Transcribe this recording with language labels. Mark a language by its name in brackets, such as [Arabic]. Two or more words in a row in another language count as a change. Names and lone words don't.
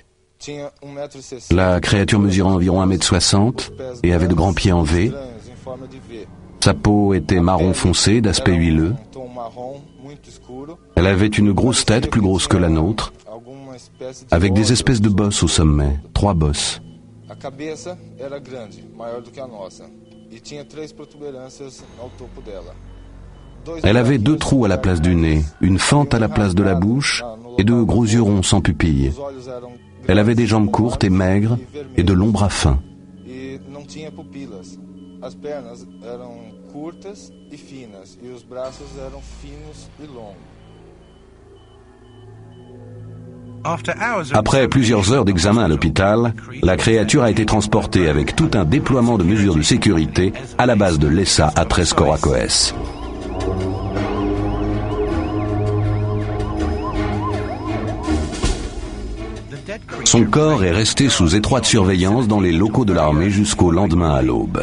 [French] La créature mesurait environ 1,60 m et avait de grands pieds en V. Sa peau était marron foncé, d'aspect huileux. Elle avait une grosse tête, plus grosse que la nôtre, avec des espèces de bosses au sommet, 3 bosses. [Portuguese] A cabeça era grande, maior do que a nossa, e tinha 3 protuberâncias ao topo dela. [French] Elle avait 2 trous à la place du nez, une fente à la place de la bouche et 2 gros yeux ronds sans pupilles. Elle avait des jambes courtes et maigres et de longs bras fins. [Portuguese] E não tinha pupilas. As pernas eram curtas e finas, e os braços eram finos e longos. [French] Après plusieurs heures d'examen à l'hôpital, la créature a été transportée avec tout un déploiement de mesures de sécurité à la base de l'ESA à Tres Coracoes. Son corps est resté sous étroite surveillance dans les locaux de l'armée jusqu'au lendemain à l'aube.